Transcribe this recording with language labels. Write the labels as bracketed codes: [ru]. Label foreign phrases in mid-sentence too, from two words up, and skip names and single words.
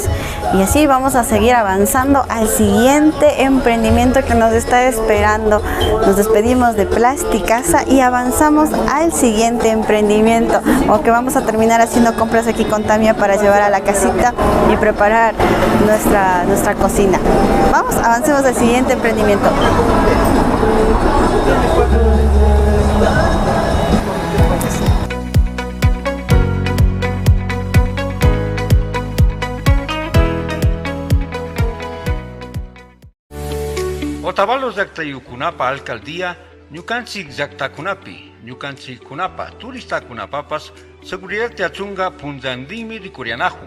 [es] Y así vamos a seguir avanzando al siguiente emprendimiento que nos está esperando. Nos despedimos de Plasticasa y avanzamos al siguiente emprendimiento. O que vamos a terminar haciendo compras aquí con Tamia para llevar a la casita y preparar nuestra cocina. Vamos, avancemos al siguiente emprendimiento. [qu] Otavalos llaqtayukunapa alcaldía ñukanchik llaqtakunapi ñukanchikkunapa turistakunapapas seguridad yachunga punllantinmi rikurianajun.